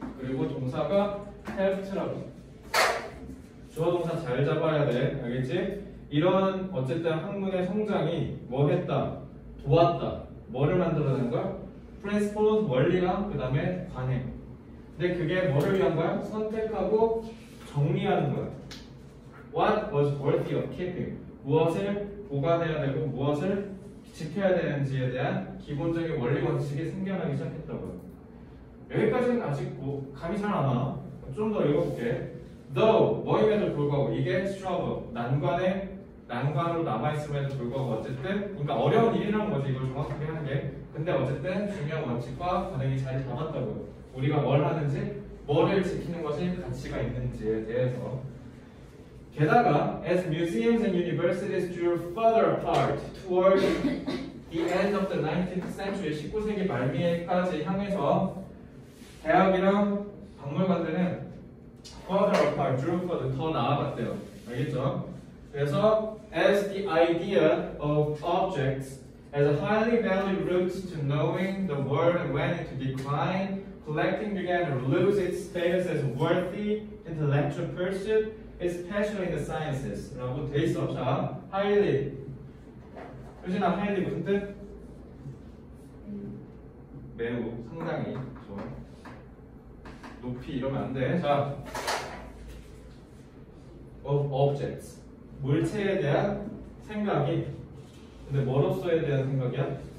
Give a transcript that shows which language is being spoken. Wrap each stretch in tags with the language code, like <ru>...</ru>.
<ko>그리고 동사가 helped라고. 주어 동사 잘 잡아야 돼. 알겠지? 이런 어쨌든 학문의 성장이 뭐 했다? 도왔다. 뭐를 만들어낸 거야? principles, 원리랑 그 다음에 관행. 근데 그게 뭐를 위한 거야? 선택하고 정리하는 거야.</ko> <en>What was worthy of keeping?</en> <ko>무엇을 보관해야 되고 무엇을 지켜야 되는지에 대한 기본적인 원리 원칙이 생겨나기 시작했다고요. 여기까지는 아직 감이 잘 안 와. 좀 더 읽어볼게. Though 뭐임에도 불구하고 이게 struggle 난관으로 남아있음에도 불구하고 어쨌든 그러니까 어려운 일이라는 거지 이걸 정확하게 하는 게. 근데 어쨌든 중요한 원칙과 관행이 자리 잡았다고요. 우리가 뭘 하는지 뭐를 지키는 것이 가치가 있는지에 대해서.</ko> <en>게다가 as museums and universities drew further apart toward the end of the 19th century</en> <ko>19세기 말미에까지 향해서 대학이랑 박물관들은</ko> <en>further apart, drew further</en> <ko>더 나아갔대요. 알겠죠?</ko> <en>그래서 as the idea of objects as a highly valued route to knowing the world went into decline, collecting began to lose its status as worthy intellectual pursuit, especially in the sciences.</en> <ko>라고 돼 있어. 자, highly. 효진아, highly 무슨 뜻? 매우, 상당히. 좋아. 높이 이러면 안 돼. 자, of objects. 물체에 대한 생각이, 근데 뭐로서에 대한 생각이야?</ko>